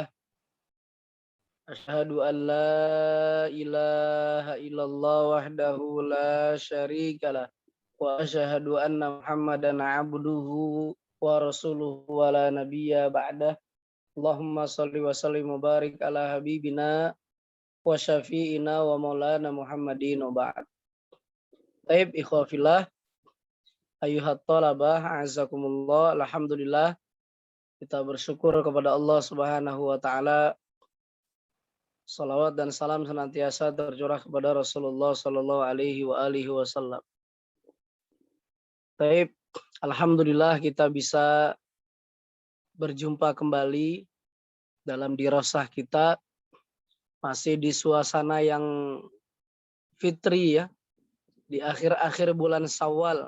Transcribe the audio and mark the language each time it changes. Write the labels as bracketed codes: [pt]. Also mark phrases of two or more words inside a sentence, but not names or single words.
[ar] أشهد أن لا إله إلا الله وحده لا شريك له. وأشهد أن محمدا عبده ورسوله ولا نبي بعده. اللهم صل وسلم وبارك على حبيبنا وشفيعنا ومولانا محمد وبعد. طيب إخوة في الله أيها الطلبة, azakumullah. [id] Alhamdulillah, kita bersyukur kepada [ar] الله سبحانه وتعالى. [id] Salawat dan salam senantiasa tercurah kepada Rasulullah [ar] صلى الله عليه وسلم. [id] Taib, alhamdulillah kita bisa berjumpa kembali dalam dirasah kita, masih di suasana yang fitri ya, di akhir-akhir bulan Syawal.